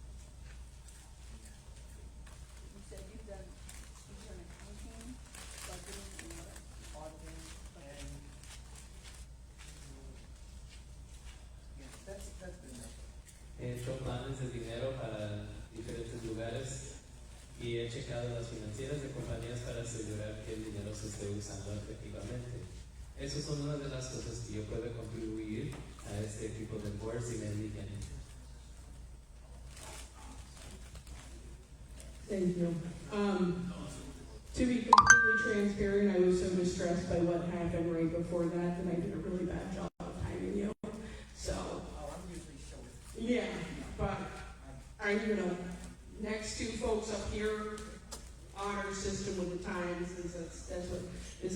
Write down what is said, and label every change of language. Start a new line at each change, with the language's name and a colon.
English: You said you've done accounting, budgeting, and what? Auditing and that's been it.
Spanish: He hecho planes de dinero para diferentes lugares y he checado las financieras de compañías para asegurar que el dinero se esté usando efectivamente. Esas son una de las cosas que yo puedo contribuir a este equipo de board si me eligen.
English: Thank you. To be completely transparent, I was so distressed by what happened right before that I did a really bad job of timing you. So, Oh, I'm usually short. yeah, but next two folks up here, honor system with the times, that's what Ms.